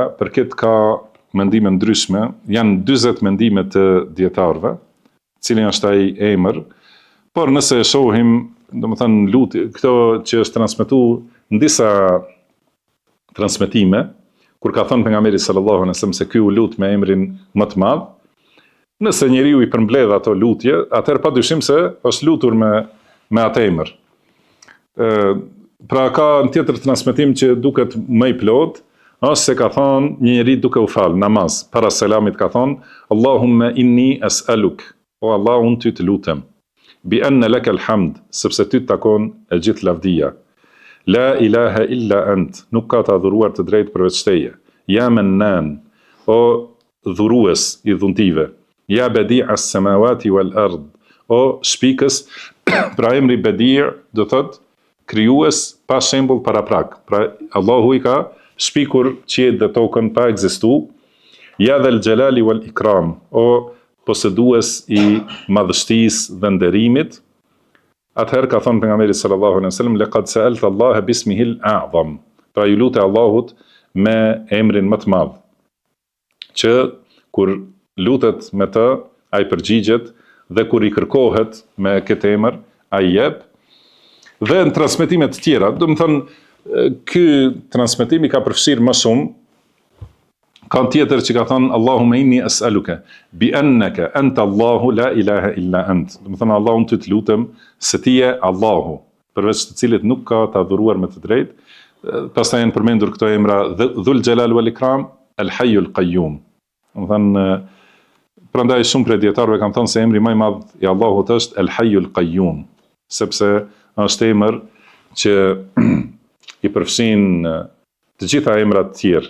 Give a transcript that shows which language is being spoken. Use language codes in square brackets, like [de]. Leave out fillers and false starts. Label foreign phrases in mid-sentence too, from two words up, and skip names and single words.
[sq] Për këtë ka mendime ndryshme, janë 40 mendime të dietarëve, cili është ai emër, por nëse e shohim, domethënë lutje, këto që është transmetuar në disa transmetime, kur ka thënë pejgamberi [ar] صلى الله عليه وسلم [sq] se ky u lut me emrin më të madh, nëse njeriu i përmbledh ato lutje, atëherë padyshim se është lutur me atë emër. Pra ka në tjetër transmetim që duket më i plot, është se ka thonë një njeri duke u falë namaz, para selamit ka thonë, [ar] اللهم إني أسألك, [sq] o Allah, unë ty të lutem, [ar] بأن لك الحمد, [sq] sepse ty të takon e gjithë lavdia. [ar] لا إله إلا أنت, [sq] nuk ka të adhuruar të drejtë përveç teje. [ar] يا منان, [sq] o dhurues i dhuntive. [ar] يا بديع السماوات والأرض, [sq] o shpikës, pra emri bedi do thot krijues pa shembull para prak. Pra Allahu i ka shpikur qiejt dhe tokën pa ekzistu. [ar] يا ذا الجلال والإكرام, [sq] o posedues i madhështisë dhe nderimit. Atëherë ka thonë pejgamberi [ar] صلى الله عليه وسلم لقد سألت الله باسمه الأعظم. [sq] Pra ju lutë Allahut me emrin më të madh. Që kur lutet me të, ai përgjigjet, dhe kur i kërkohet me këtë emër, ai jep. Dhe në transmetimet të tjera, do të thënë, ky transmetimi ka përfshirë më shumë. Ka tjetër që ka thënë [ar] اللهم إني أسألك بأنك أنت الله لا إله إلا أنت. [sq] Do të thënë Allahun ty të lutem se ti je Allahu, përveç të cilit nuk ka të adhuruar me të drejtë. Pastaj janë përmendur këto emra Dhul Jalal wal Ikram, El Hayyul Qayyum. Do të thënë prandaj shumë prej dietarëve kanë thënë se emri më i madh i Allahut është El Hayyul Qayyum, sepse është emër që i përfshin të gjitha emrat të tjerë.